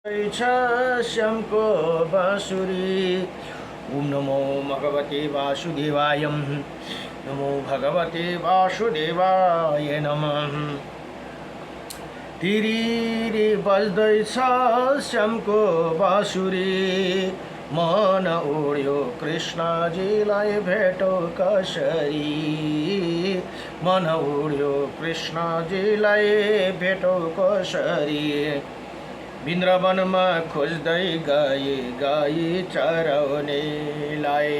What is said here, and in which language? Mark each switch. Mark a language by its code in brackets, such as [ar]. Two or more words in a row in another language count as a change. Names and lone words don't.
[ne] श्यामको बाँसुरी। [sa] ओम नमो भगवते वासुदेवाय। नमो भगवते वासुदेवाय नमः। [ne] तिरिरी बज्दैछ श्यामको बाँसुरी। मन उड्यो कृष्णजीलाई भेटो कसरी। मन उड्यो कृष्णजीलाई भेटो कसरी। वृन्दावनमा खोज्दै गए गई चराउनेलाई।